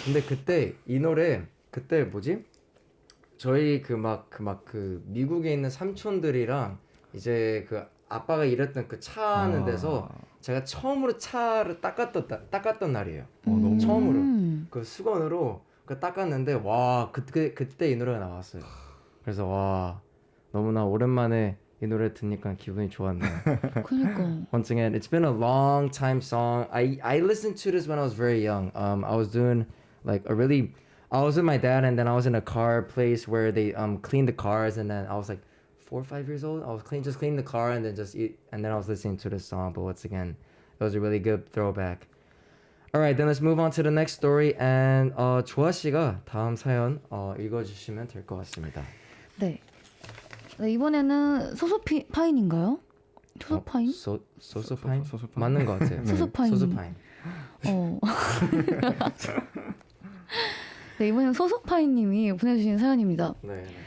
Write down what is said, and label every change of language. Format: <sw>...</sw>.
<ko>근데 그때 이 노래 그때 뭐지? 저희 그 미국에 있는 삼촌들이랑 이제 그 아빠가 일했던 그 차 하는 데서 제가 처음으로 차를 닦았던 날이에요. 너무 처음으로 그 수건으로 그 닦았는데 그때 이 노래가 나왔어요. 그래서 너무나 오랜만에 이 노래 듣니까 기분이 좋았네요. 그러니까.</ko> <en>Once again, it's been a long time song. I listened to this when I was very young. I was doing I was with my dad, and then I was in a car place where they cleaned the cars, and then I was like 4 or 5 years old. I was just cleaning the car, and then I was listening to this song. But once again, it was a really good throwback. All right, then let's move on to the next story, and</en> <ko>조아 씨가 다음 사연 읽어주시면 될 것 같습니다. 네, 이번에는 소소파인인가요? 소소파인? 소소파인? 소소파인. 맞는 것 같아요. 소소파인. 네, 이번에는 소소파인님이 보내주신 사연입니다. 네.</ko>